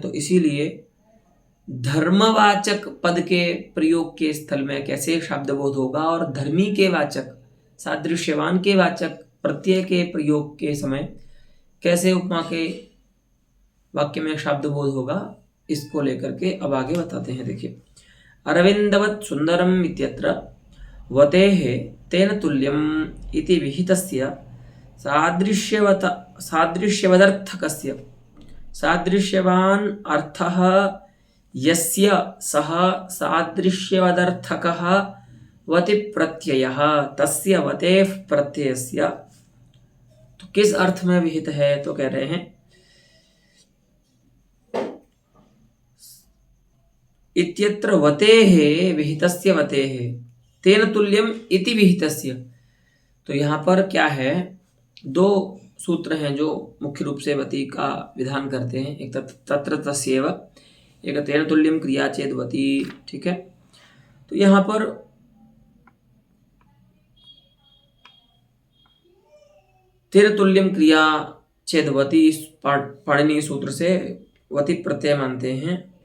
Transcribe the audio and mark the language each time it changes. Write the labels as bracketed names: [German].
[Hindi] तो इसीलिए धर्मवाचक पद के प्रयोग के स्थल में कैसे शब्द बोध होगा और धर्मी के वाचक, सादृश्यवान के वाचक प्रत्यय के प्रयोग के समय कैसे उपमा के वाक्य में शब्द बोध होगा, इसको लेकर के अब आगे बताते हैं। देखिए, [Sanskrit] अरविंदवत् सुंदरम इत्यत्र वतेः तेन तुल्यम इति विहितस्य सादृश्यवदर्थकस्य सादृश्यवान अर्थः यस्य सः सादृश्यवदर्थकः वति प्रत्ययः तस्य वतेः प्रत्ययस्य। [Hindi] तो किस अर्थ में विहित है? तो कह रहे हैं [Sanskrit] इत्यत्र वतेः विहितस्य वतेः तेन तुल्यम इति विहितस्य। [Hindi] तो यहाँ पर क्या है, दो सूत्र हैं जो मुख्य रूप से वती का विधान करते हैं। एक [Sanskrit] तत्र तस्यैव, [Hindi] एक [Sanskrit] तेन तुल्यम क्रिया चेद वती। [Hindi] ठीक है, तो यहाँ पर [Sanskrit] तेन तुल्यम क्रिया चेद वती [Hindi] पाणिनीय सूत्र से वती प्रत्यय मानते हैं।